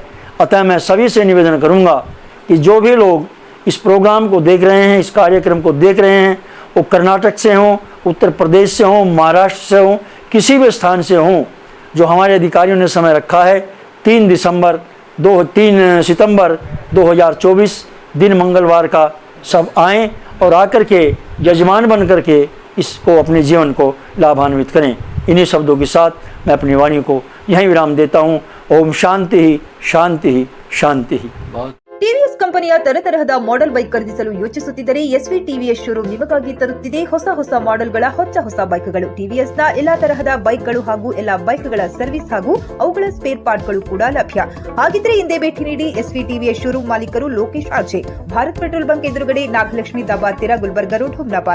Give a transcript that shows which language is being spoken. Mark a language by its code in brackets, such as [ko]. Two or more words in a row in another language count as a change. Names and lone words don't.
[hi] अतः मैं सभी से निवेदन करूंगा कि जो भी लोग इस प्रोग्राम को देख रहे हैं, इस कार्यक्रम को देख रहे हैं, वो कर्नाटक से हों, उत्तर प्रदेश से हों, महाराष्ट्र से हों, किसी भी स्थान से हों, जो हमारे अधिकारियों ने समय रखा है 3 सितंबर 2024 दिन मंगलवार का सब आएँ और आकर के यजमान बन करके इसको अपने जीवन को लाभान्वित करें। इन्हीं शब्दों के साथ मैं अपनी वाणी को यहीं विराम देता हूँ। ओम शांति ही शांति ही शांति ही। [kn] ಟಿವಿಎಸ್ ಕಂಪನಿಯ ತರತರಹದ ಮಾಡೆಲ್ ಬೈಕ್ ಖರೀದಿಸಲು ಯೋಚಿಸುತ್ತಿದ್ದರೆ ಎಸ್ವಿ ಟಿವಿಎಸ್ ಶೋರೂಮ್ ನಿಮಗಾಗಿ ತರುತ್ತಿದೆ ಹೊಸ ಮಾಡೆಲ್ಗಳ ಹೊಸ ಬೈಕ್ಗಳು। ಟಿವಿಎಸ್ನ ಎಲ್ಲಾ ತರಹದ ಬೈಕ್ಗಳು ಹಾಗೂ ಎಲ್ಲಾ ಬೈಕ್ಗಳ ಸರ್ವಿಸ್ ಹಾಗೂ ಅವುಗಳ ಸ್ಪೇರ್ ಪಾರ್ಟ್ಗಳು ಕೂಡ ಲಭ್ಯ। ಹಾಗಿದ್ರೆ ಹಿಂದೆ ಭೇಟಿ ನೀಡಿ ಎಸ್ವಿ ಟಿವಿಎಸ್ ಶೋರೂಮ್ ಮಾಲೀಕರು ಲೋಕೇಶ್ ಆರ್ಜೆ, ಭಾರತ್ ಪೆಟ್ರೋಲ್ ಬಂಕ್ ಎದುರುಗಡೆ, ನಾಗಲಕ್ಷ್ಮಿ ದಾಬಾ ಹತ್ತಿರ, ಗುಲ್ಬರ್ಗಾ ರೋಡ್, ಹುಮ್ನಾಬಾದ್।